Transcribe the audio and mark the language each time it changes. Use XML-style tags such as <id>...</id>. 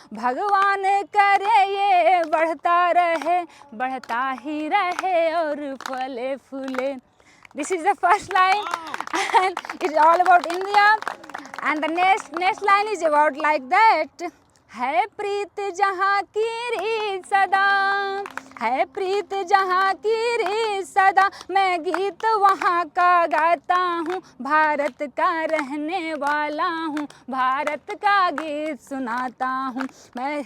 <hi>भगवान करे ये बढ़ता ही रहे और फले फूले.</hi> <en>This is the first line, and it's all about India. And the next line is about like that.</en> <hi>है प्रीत जहाँ की रीत सदा, है प्रीत जहाँ की रीत सदा. मैं गीत वहाँ का गाता हूँ, भारत का रहने वाला हूँ, भारत का गीत सुनाता हूँ मैं.</hi>